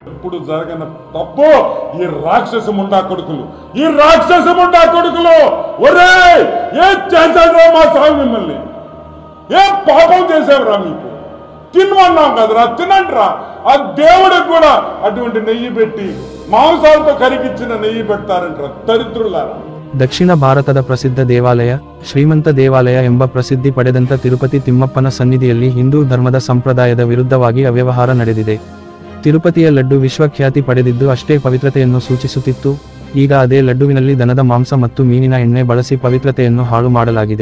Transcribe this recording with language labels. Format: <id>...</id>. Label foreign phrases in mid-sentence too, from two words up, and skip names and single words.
<te>ఇప్పుడు జరగన తప్పు ఈ రాక్షస ముండా కొడుకులు ఒరేయ్ ఏం చేశారా మా స్వామి మిమ్మల్ని ఏం పాపం చేశావురా మీకు తినమన్నాం కదరా తినండిరా ఆ దేవుడికి కూడా అటువంటి నెయ్యి పెట్టి మాంసాలతో కరిగిచ్చిన నెయ్యి పెడతారంటారా దరిద్రులారా.</te> <kn>ದಕ್ಷಿಣ ಭಾರತದ ಪ್ರಸಿದ್ಧ ದೇವಾಲಯ ಶ್ರೀಮಂತ ದೇವಾಲಯ ಎಂಬ ಪ್ರಸಿದ್ಧಿ ಪಡೆದಂತ ತಿರುಪತಿ ತಿಮ್ಮಪ್ಪನ ಸನ್ನಿಧಿಯಲ್ಲಿ ಹಿಂದೂ ಧರ್ಮದ ಸಂಪ್ರದಾಯದ ವಿರುದ್ಧವಾಗಿ ಅವ್ಯವಹಾರ ನಡೆದಿದೆ. ತಿರುಪತಿಯ ಲಡ್ಡು ವಿಶ್ವಖ್ಯಾತಿ ಪಡೆದಿದ್ದು ಅಷ್ಟೇ ಪವಿತ್ರತೆಯನ್ನು ಸೂಚಿಸುತ್ತಿತ್ತು. ಈಗ ಅದೇ ಲಡ್ಡುವಿನಲ್ಲಿ ದನದ ಮಾಂಸ ಮತ್ತು ಮೀನಿನ ಎಣ್ಣೆ ಬಳಸಿ ಪವಿತ್ರತೆಯನ್ನು ಹಾಳು ಮಾಡಲಾಗಿದೆ.</kn>